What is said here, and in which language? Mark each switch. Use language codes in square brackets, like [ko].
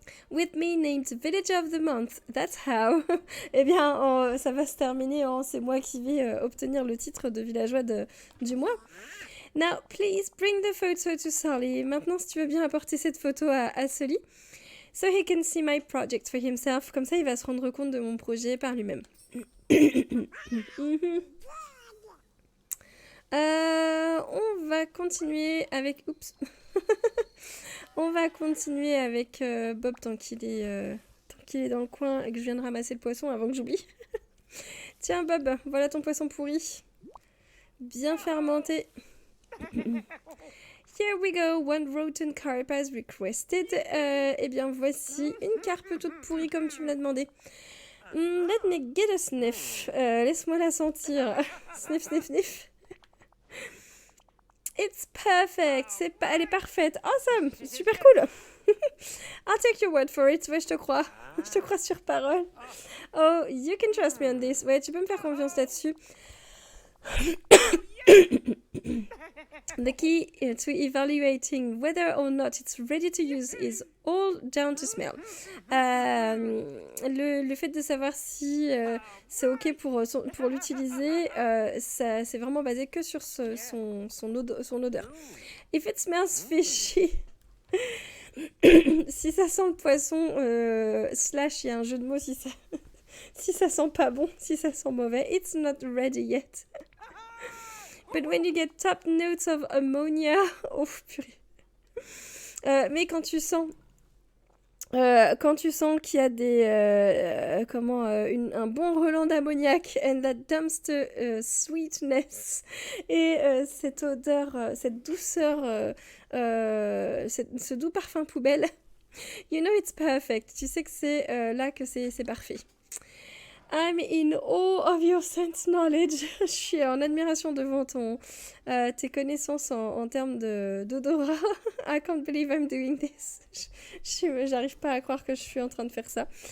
[en] With me named Village of the Month, that's how. [fr] Eh bien, ça va se terminer en c'est moi qui vais obtenir le titre de villageois du mois. [en] Now, please bring the photo to Sully. [fr] Maintenant, si tu veux bien apporter cette photo à Sully. [en] So he can see my project for himself. [fr] Comme ça, il va se rendre compte de mon projet par lui-même. On va continuer avec... Oups. On va continuer avec Bob tant qu'il est dans le coin et que je viens de ramasser le poisson avant que j'oublie. Tiens Bob, voilà ton poisson pourri. Bien fermenté. [en] Here we go, one rotten carp as requested. [fr] Eh bien voici une carpe toute pourrie comme tu me l'as demandé. [en] Let me get a sniff. [fr] Laisse-moi la sentir. [en] Sniff, sniff, sniff. It's perfect. [fr] Elle est parfaite. [en] Awesome. [fr] Super cool. [en] I'll take your word for it. [fr] Ouais, je te crois. Je te crois sur parole. [en] Oh, you can trust me on this. [fr] Ouais, tu peux me faire confiance là-dessus. [en] The key to evaluating whether or not it's ready to use is all down to smell. [fr] Le fait de savoir si c'est ok pour l'utiliser, c'est vraiment basé que sur son odeur. [en] If it smells fishy, [fr] si ça sent le poisson, slash, il y a un jeu de mots, si ça sent pas bon, si ça sent mauvais, [en] it's not ready yet. But when you get top notes of ammonia... [fr] Oh, purée. Mais quand tu sens qu'il y a un bon relent d'ammoniac [en] and that dumpster sweetness [fr] et cette odeur, cette douceur, ce doux parfum poubelle, [en] you know it's perfect. [fr] Tu sais que c'est là que c'est parfait. [en] I'm in awe of your sense knowledge. [fr] Je suis en admiration devant tes connaissances en termes d'odorat. [en] I can't believe I'm doing this. [fr] J'arrive pas à croire que je suis en train de faire ça.